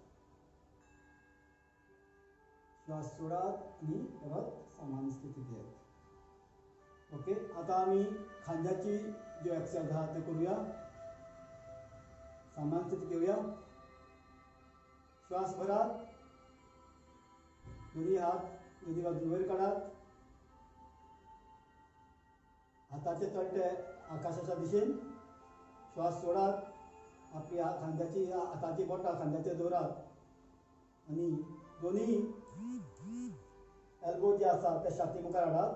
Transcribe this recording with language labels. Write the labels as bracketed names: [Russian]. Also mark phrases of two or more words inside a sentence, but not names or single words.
[Konkani] श्वास सोडात आणि परत सामान्य स्थितीक यात. ओके. आता आम्ही खांद्याची जो एक्सरसाइज आहा ते करूया. सामान्य स्थितीक येऊया. श्वास भरात. दोन्ही हात दोन्ही बाजून वयर काढात. हाताचे तळटे आकाशाच्या दिशेन. श्वास सोडात. आपली खांद्याची हाताची बोटां खांद्याचेर दवरात आणि दोन्ही एल्बो जे आसा ते छाती मुखार हाडात.